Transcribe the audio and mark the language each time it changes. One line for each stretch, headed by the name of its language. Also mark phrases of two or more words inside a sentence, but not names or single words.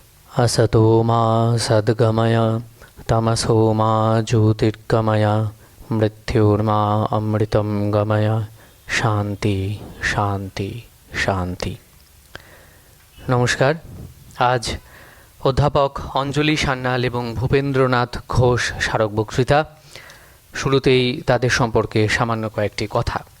Sanskrit: असतो मा सद्गमय तमसो मा ज्योतिर्गमय मृत्युर्मा अमृतं गमय শান্তি শান্তি শান্তি।
Bangla: নমস্কার। আজ অধ্যাপক অঞ্জলি সান্যাল এবং ভূপেন্দ্রনাথ ঘোষ স্মারক বক্তৃতা। শুরুতেই তাদের সম্পর্কে সামান্য কয়েকটি কথা।